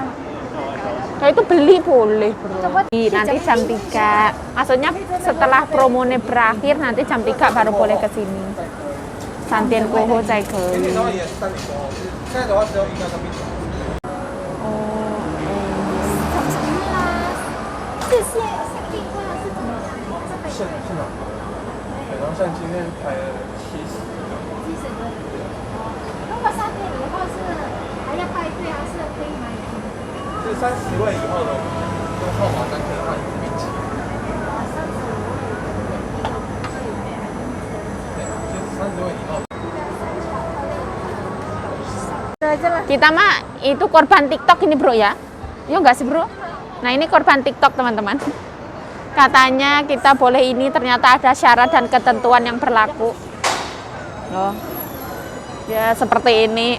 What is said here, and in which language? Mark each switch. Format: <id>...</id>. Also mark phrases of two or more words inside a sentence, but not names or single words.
<id>Nah, itu beli boleh, bro. Coba Nanti jam 3. Maksudnya setelah promonya berakhir, nanti jam 3 baru boleh ke sini. Santian Koho Cai Geli. Jam 11.</id> <zh>谢谢。现场，然后像今天排了70个。如果3点以后是还要排队，还是可以买？是30位以后的，用号码单可以换冰淇淋。对，就是30位以后。</zh> <id>Kita mah itu korban TikTok ini bro ya. Iya nggak sih bro? Nah ini korban TikTok teman-teman. Katanya kita boleh ini, ternyata ada syarat dan ketentuan yang berlaku. Loh. Ya seperti ini.</id>